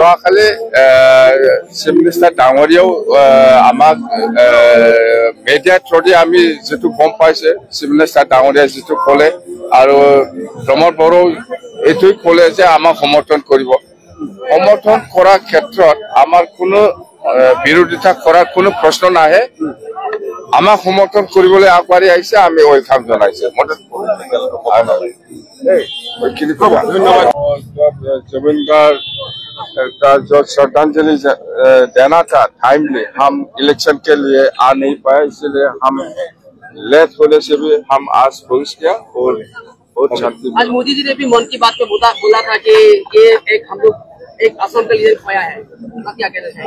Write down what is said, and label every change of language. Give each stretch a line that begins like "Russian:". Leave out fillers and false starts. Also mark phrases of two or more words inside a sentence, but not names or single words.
Assamese: খালি
English: chief minister
Assamese: ডাঙৰীয়াও আমাক
English: media through
Assamese: আমি যেটো গম পাইছে
English: chief minister
Assamese: ডাঙৰীয়াই যেটো ক'লে আৰু প্ৰমোদ বড়ো এইটোই ক'লে যে আমাক সমৰ্থন কৰিব সমৰ্থন কৰাৰ ক্ষেত্ৰত আমাৰ কোনো বিৰোধিতা কৰাৰ কোনো প্ৰশ্ন নাহে আমাক সমৰ্থন কৰিবলৈ আগবাঢ়ি আহিছে আমি ওয়েলকাম জনাইছে ধন্যবাদ জুবিনদাৰ
Hindi: का जो श्रद्धांजलि देना था टाइमली, हम इलेक्शन के लिए आ नहीं पाए, इसलिए हम लेट होने से भी हम आज पहुंच गया और बहुत शांति। आज मोदी जी ने भी मन की बात में बोला था कि ये एक हम लोग एक असम के लिए खोया है, क्या कहना चाहिए?